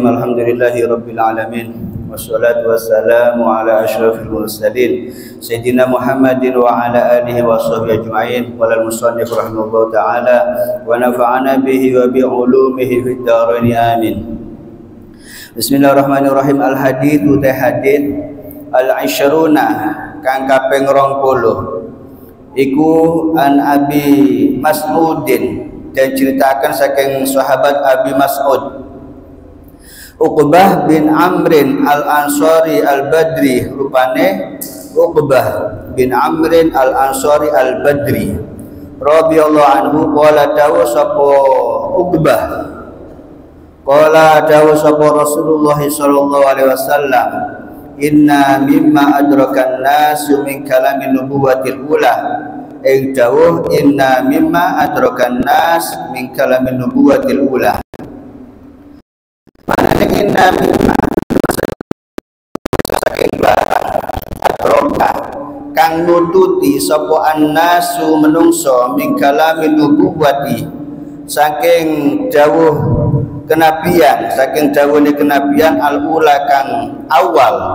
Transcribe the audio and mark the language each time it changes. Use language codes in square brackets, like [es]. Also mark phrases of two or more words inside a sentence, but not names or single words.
[ar] الحمد لله رب العالمين والصلاة والسلام على أشرف المرسلين سيدنا محمد وعلى آله وصحبه أجمعين. قال المصنف رحمه الله تعالى ونفعنا به وبعلومه في الدارين آمين. Bismillahirrahmanirrahim. الحديث تحديث العشرون [jv] kang kaping 20 iku [ar] عن أبي مسعود, [id] dan ceritakan [jv] saking sahabat Abi Mas'ud Uqbah bin Amrin al-Ansari al-Badri, rupane Uqbah bin Amrin al-Ansari al-Badri [ar] رضي الله عنه. Qala [jv] dawu sapa Uqbah, [ar] qala [jv] dawu sapa Rasulullah [ar] صلى الله عليه وسلم إن مما أدرك الناس من كلام النبوة الأولى. Dawuh إن مما أدرك الناس من كلام النبوة الأولى. [jv] Manane [ar] إن مما [jv] saking barang adraka kang nututi sapa annasu menungso [ar] من كلام النبوة [jv] saking dawuh kenabian, saking dawuhne kenabian al-ula kang awal.